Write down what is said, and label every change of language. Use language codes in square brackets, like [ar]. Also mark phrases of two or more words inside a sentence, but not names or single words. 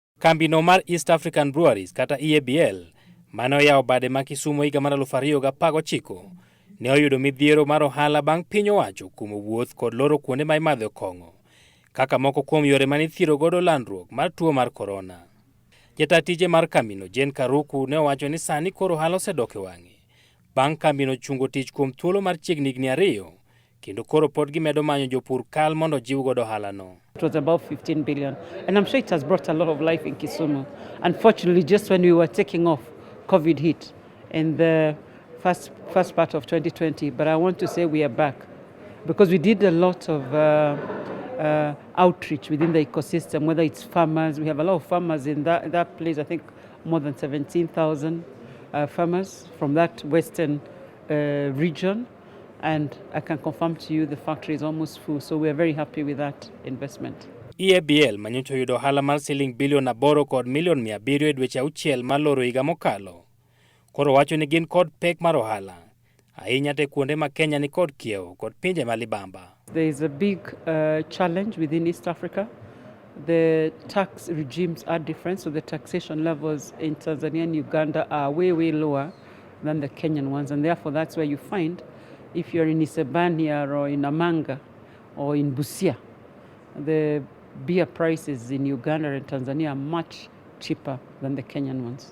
[luo] Kambino mar East African Breweries kata Eabl mane oyawo bade ma Kisumu higa mar 2019 ne oyudo midhiero mar ohala bang' piny owacho kuom wuoth kod loro kuonde ma imadhe kong'o kaka moko kuom yore mane ithiro godo landruok mar tuo mar korona. Jata tije mar kambino Jane Karuku ne owacho ni sani koro ohala osedok e wang'e bang' kambino chungo tich kuom thuolo mar chiegni higni 2 kendo koro pod gimedo manyo jopur kal mondo jiw godo ohala no. [en] It was about 15 billion, and I'm sure it has brought a lot of life in Kisumu. Unfortunately, just when we were taking off, COVID hit in the first part of 2020. But I want to say we are back because we did a lot of outreach within the ecosystem, whether it's farmers. We have a lot of farmers in that place. I think more than 17,000 farmers from that western region. And I can confirm to you the factory is almost full, so we are very happy with that investment. [luo] Eabl manyocha yudo ohala mar siling bilion 8 kod milion 700 e dweche 6 maloro higa mokalo. Koro wacho ni gin kod pek mar ohala ahinya te kuonde ma Kenya ni kod kiewo kod pinje malibamba. [en] There is a big challenge within East Africa. The tax regimes are different, so the taxation levels in Tanzania and Uganda are way lower than the Kenyan ones, and therefore that's where you find if you're in Isebania or in Amanga or in Busia, the beer prices in Uganda and Tanzania are much cheaper than the Kenyan ones.